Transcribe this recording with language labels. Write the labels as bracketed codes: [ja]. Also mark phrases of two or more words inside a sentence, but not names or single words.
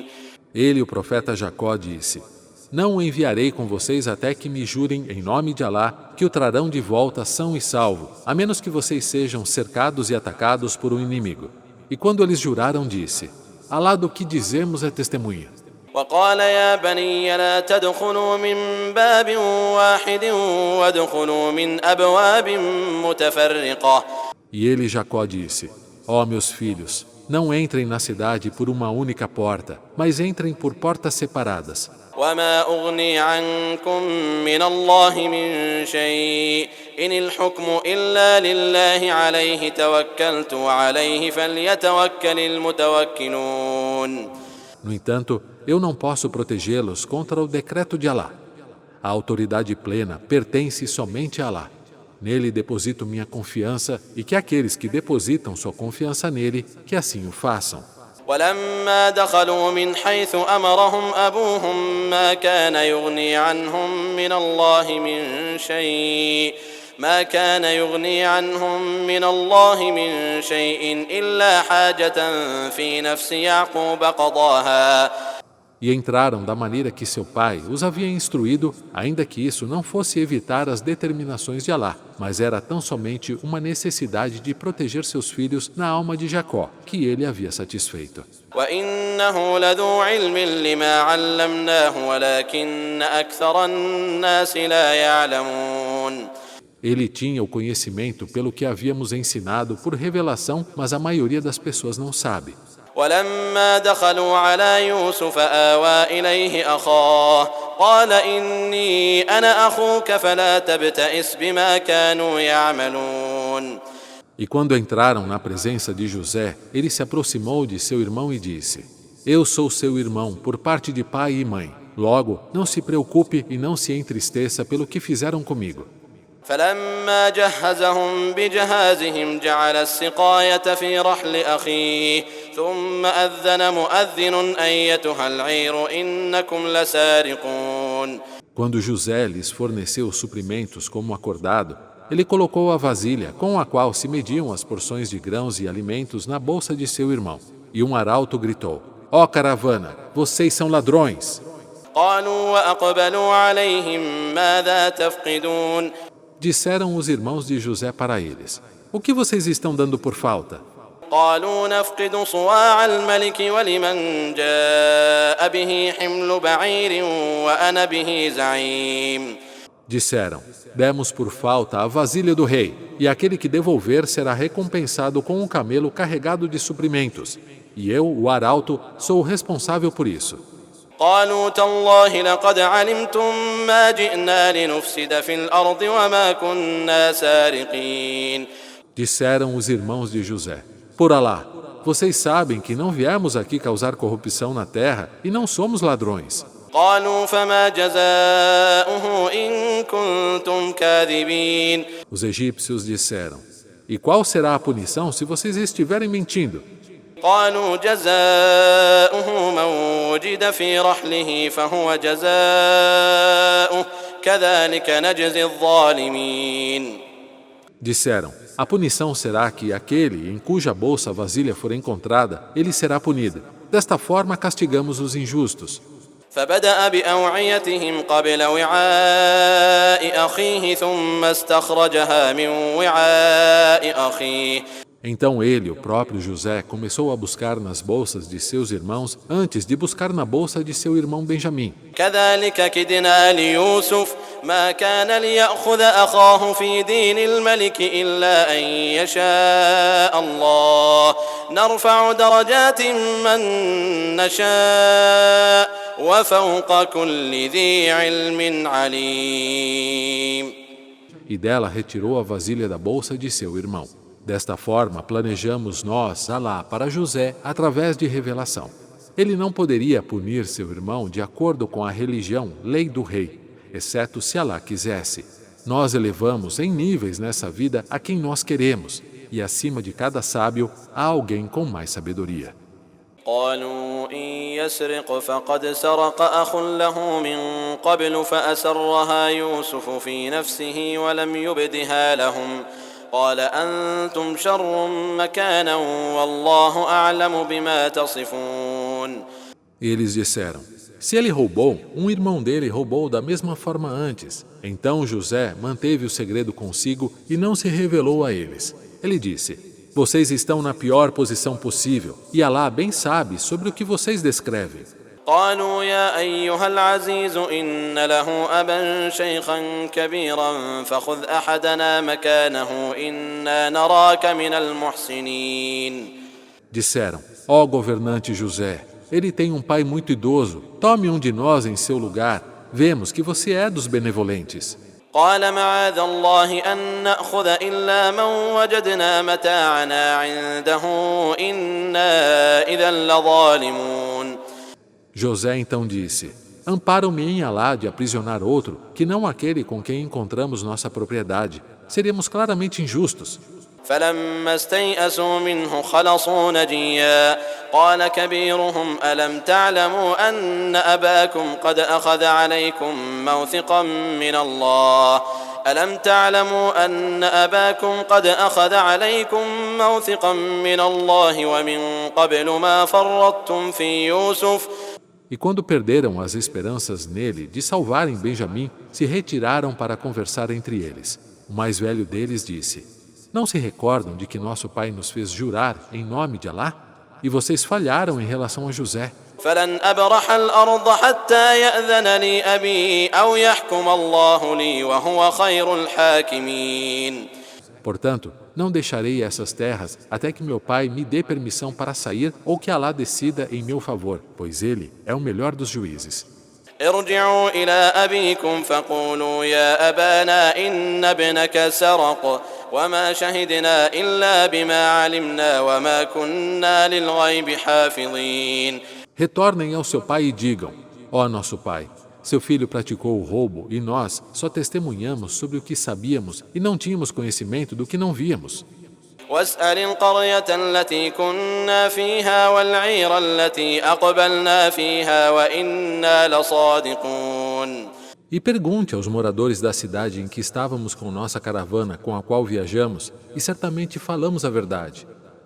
[pt] Ele, o profeta Jacó, disse: não o enviarei com vocês até que me jurem em nome de Alá que o trarão de volta são e salvo, a menos que vocês sejam cercados e atacados por um inimigo. E quando eles juraram, disse: Alá do que dizemos é testemunha. [ar] وقال يا بني لا تدخلوا من باب واحد وادخلوا من أبواب متفرقة. [pt] E ele, Jacó, disse: ó meus filhos, não entrem na cidade por uma única porta, mas entrem por portas separadas. [ar] وما أغني عنكم من الله من شيء إن الحكم إلا لله عليه توكلت وعليه فليتوكل المتوكلون. [pt] No entanto, eu não posso protegê-los contra o decreto de Alá. A autoridade plena pertence somente a Alá. Nele deposito minha confiança e que aqueles que depositam sua confiança nele, que assim o façam. [ar] ولما دخلوا من حيث أمرهم أبوهم ما كان يغني عنهم من الله من شيء إلا حاجة في نفس يعقوب قضاها. [pt] E entraram da maneira que seu pai os havia instruído, ainda que isso não fosse evitar as determinações de Alá, mas era tão somente uma necessidade de proteger seus filhos na alma de Jacó, que ele havia satisfeito. [ar] وإنه لذو علم لما علمناه ولكن أكثر الناس لا يعلمون. [pt] Ele tinha o conhecimento pelo que havíamos ensinado por revelação, mas a maioria das pessoas não sabe. [ar] ولما دخلوا على يوسف آوى إليه أخاه قال إني أنا أخوك فلا تبتئس بما كانوا يعملون. [pt] E quando entraram na presença de José, ele se aproximou de seu irmão e disse: eu sou seu irmão por parte de pai e mãe. Logo, não se preocupe e não se entristeça pelo que fizeram comigo. [ar] فلما جهزهم بجهازهم جعل السقاية في رحل أخيه ثم أذن مؤذن أيتها العير إنكم لسارقون. [pt] Quando José lhes forneceu os suprimentos como acordado, ele colocou a vasilha com a qual se mediam as porções de grãos e alimentos na bolsa de seu irmão. E um arauto gritou: ó caravana, vocês são ladrões! [ar] قالوا وأقبلوا عليهم ماذا تفقدون [pt] Disseram os irmãos de José para eles: O que vocês estão dando por falta? [ar] قالوا نفقد صواع الملك ولمن جاء به حمل بعير وأنا به زعيم [pt] Disseram: Demos por falta a vasilha do rei, e aquele que devolver será recompensado com um camelo carregado de suprimentos. E eu, o arauto, sou o responsável por isso. [ar] قالوا تالله لقد علمتم ما جئنا لنفسد في الأرض وما كنا سارقين [pt] Disseram os irmãos de José: Por Alá, vocês sabem que não viemos aqui causar corrupção na terra e não somos ladrões. [ar] قالوا فما جزاؤه إن كنتم كاذبين [pt] Os egípcios disseram: E qual será a punição se vocês estiverem mentindo? [ar] قالوا جزاؤه من وجد في رحله فهو جزاؤه كذلك نجزي الظالمين [pt] Disseram: A punição será que aquele em cuja bolsa a vasilha for encontrada, ele será punido. Desta forma castigamos os injustos. [ar] فبدأ بأوعيتهم قبل وعاء أخيه ثم استخرجها من وعاء أخيه [pt] Então ele, o próprio José, começou a buscar nas bolsas de seus irmãos antes de buscar na bolsa de seu irmão Benjamim. [ar] كذلك كدنا ليوسف ما كان ليأخذ أخاه في دين الملك إلا أن يشاء الله نرفع درجات من نشاء وفوق كل ذي علم عليم. [pt] E dela retirou a vasilha da bolsa de seu irmão. Desta forma, planejamos nós, Alá, para José, através de revelação. Ele não poderia punir seu irmão de acordo com a religião, lei do rei, exceto se Alá quisesse. Nós elevamos em níveis nessa vida a quem nós queremos, e acima de cada sábio há alguém com mais sabedoria. [ar] قالوا إن يسرق فقد سرق أخ له من قبل فأسرها يوسف في نفسه ولم يبدها لهم قال أنتم شر مكانا والله أعلم بما تصفون. [pt] Eles disseram: Se ele roubou, um irmão dele roubou da mesma forma antes. Então José manteve o segredo consigo e não se revelou a eles. Ele disse: Vocês estão na pior posição possível, e Alá bem sabe sobre o que vocês descrevem. [ar] قالوا يا أيها العزيز إن له أبا شيخا كبيرا فخذ أحدنا مكانه إنا نراك من المحسنين. [pt] Disseram: Ó governante José, ele tem um pai muito idoso, tome um de nós em seu lugar, vemos que você é dos benevolentes. [ar] قال معاذ الله أن نأخذ إلا من وجدنا متاعنا عنده إنا إذا لظالمون. [pt] José então disse: Amparo-me em Alá de aprisionar outro, que não aquele com quem encontramos nossa propriedade. Seríamos claramente injustos. [ar] فلما استيئسوا منه خلصوا نجيا قال كبيرهم ألم تعلموا أن أباكم قد أخذ عليكم موثقا من الله ألم تعلموا أن أباكم قد أخذ عليكم موثقا من الله ومن قبل ما فرطتم في يوسف. [pt] E quando perderam as esperanças nele de salvarem Benjamim, se retiraram para conversar entre eles. O mais velho deles disse: Não se recordam de que nosso pai nos fez jurar em nome de Alá? E vocês falharam em relação a José. [ar] فلن أبرح الأرض حتى يأذن لي أبي أو يحكم الله لي وهو خير الحاكمين. [pt] Portanto, não deixarei essas terras até que meu pai me dê permissão para sair ou que Alá decida em meu favor, pois ele é o melhor dos juízes. [ar] ارجعوا إلى أبيكم فقولوا يا أبانا إن ابنك سرق وما شهدنا إلا بما علمنا وما كنا للغيب حافظين. [pt] Retornem ao seu pai e digam: Ó nosso pai, seu filho praticou o roubo e nós só testemunhamos sobre o que sabíamos e não tínhamos conhecimento do que não víamos. [ar] واسأل القرية التي كنا فيها والعير التي أقبلنا فيها وإنا لصادقون. [pt] E pergunte aos moradores da cidade em que estávamos com nossa caravana com a qual viajamos, e certamente falamos a verdade.